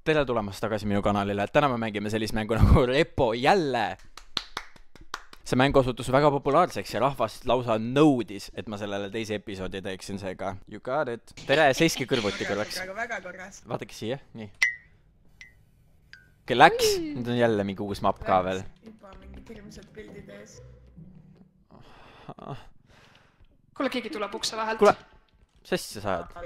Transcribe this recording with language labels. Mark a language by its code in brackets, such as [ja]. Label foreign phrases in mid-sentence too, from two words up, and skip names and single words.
[et] Tere tulemast tagasi minu kanalile. Täna me mängime sellist mängu nagu Repo jälle. See mäng osutus väga populaarseks ja rahvast lausa nõudis, et ma sellele teise episoodi teeksin seega. [en] You got it. [et] Tere, seiske kõrvuti korraks. Väga korras. Vaadake siia, nii. Okei, läks. Nüüd on jälle mingi uus map ka veel. Juba mingi hirmsad pildid ees. Kuule, keegi tuleb ukse vahelt. Kuule, sest sa saad?